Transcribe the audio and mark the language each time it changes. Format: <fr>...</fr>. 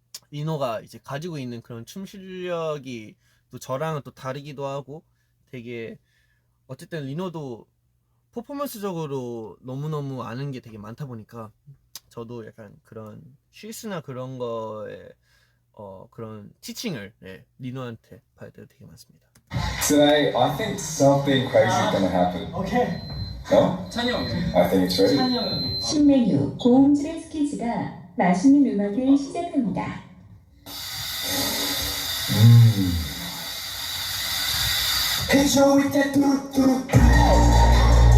<ko>리노가 이제 가지고 있는 그런 춤 실력이 또 저랑은 또 다르기도 하고 되게 어쨌든 리노도 퍼포먼스적으로 너무너무 아는 게 되게 많다 보니까 저도 약간 그런 실수나 그런 거에 그런 티칭을 리노한테 받을 때가 되게 많습니다.</ko> <en>Today, I think something crazy is gonna happen.</en> <ko>오케이.</ko> <en>No?</en> <ko>찬이 형.</ko> <en>I think it's ready.</en> <ko>찬이 형이. 신메뉴 고음질의 스키즈가 맛있는 음악을 시작합니다.</ko> <en>Hit you with that 뚜루뚜루.</en>